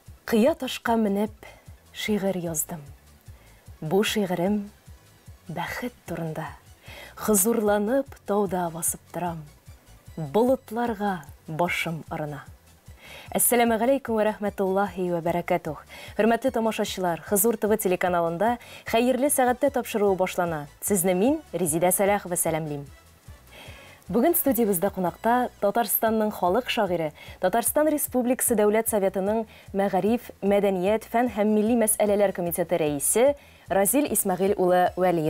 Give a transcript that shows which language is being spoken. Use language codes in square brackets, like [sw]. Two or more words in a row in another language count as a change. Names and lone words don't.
[tt] Кыя ташка менеп, шигырь яздым. Бу шигырем бәхет турында. Хызурланып тауда басып торам. Болытларга башым арына. [ar] السلام عليكم ورحمة الله وبركاته. [tt] Хөрмәтле тамашачылар, Хызур ТВ телеканалында хәерле сәгатьтә тапшыруы башлана. Сезне мин, Резида Салахова, сәламлим. Бүген студиябызда кунакта Татарстанның халык шагыйре, Татарстан Республикасы Дәүләт Советының Мәгариф, Мәдәният, фән һәм милли мәсьәләләр комитеты рәисе Разил Исмәгыйль улы Вәлиев.